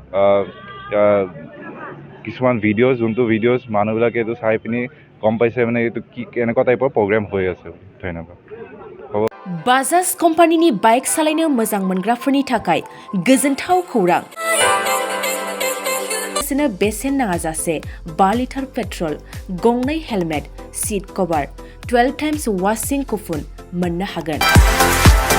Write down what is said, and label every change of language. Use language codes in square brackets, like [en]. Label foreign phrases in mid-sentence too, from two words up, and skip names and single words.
[as] কিছুমান ভিডিঅ'জ যোনটো ভিডিঅ'জ মানুহবিলাকে এইটো চাই পিনি গম পাইছে মানে এইটো কি কেনেকুৱা টাইপৰ প্ৰগ্ৰেম হৈ আছে ধন্যবাদ [brx] बाजाज कम्पानिनि बाइक सालायनो मोजां मोनग्राफोरनि थाखाय गोजोनथाव खौरां बेसेन नाङाजासे 5 लिटार पेट्रल गंनै हेलमेट [en] seat cover 12 times washing coupon [brx] मोननो हागोन